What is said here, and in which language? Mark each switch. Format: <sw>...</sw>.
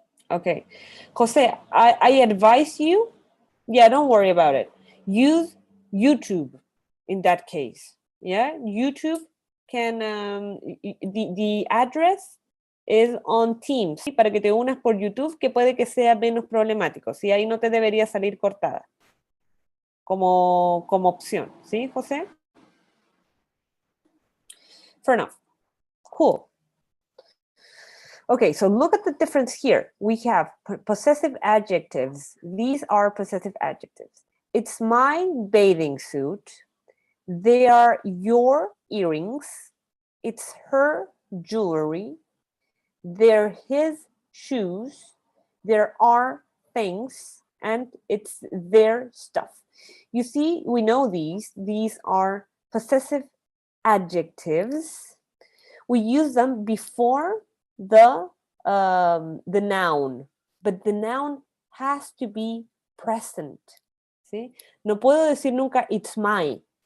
<en>Okay. Jose, I advise you, yeah, don't worry about it. Use YouTube in that case. Yeah, YouTube can, the address is on Teams.</en> <es>Para que te unas por YouTube, que puede que sea menos problemático. ¿Sí? Ahí no te debería salir cortada. Como opción. ¿Sí, José?</es> <en>Fair enough. Cool. Okay, so look at the difference here. We have possessive adjectives. These are possessive adjectives. It's my bathing suit. They are your earrings. It's her jewelry. They're his shoes. There are things, and it's their stuff. You see, we know these. These are possessive adjectives. We use them before the noun, but the noun has to be present.</en> <es>¿Sí? No puedo decir nunca</es> <en>it's my.</en>